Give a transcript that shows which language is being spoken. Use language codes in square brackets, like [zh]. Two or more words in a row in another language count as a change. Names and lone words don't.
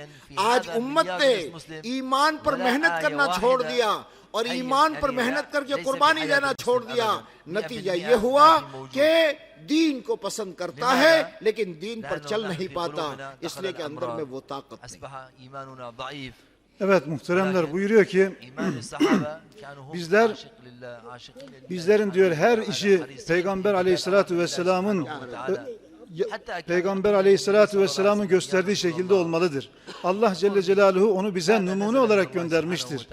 [ur] آج امت نے ایمان پر محنت کرنا چھوڑ دیا، اور ایمان پر محنت کر کے قربانی دینا چھوڑ دیا۔ نتیجہ یہ ہوا کہ دین کو پسند کرتا ہے لیکن دین پر چل نہیں پاتا، اس لیے کہ اندر میں وہ طاقت نہیں۔ [tr] Evet muhteremler, buyuruyor ki bizlerin diyor her işi Peygamber Aleyhisselatü Vesselam'ın gösterdiği şekilde olmalıdır. Allah Celle Celaluhu onu bize numune olarak göndermiştir.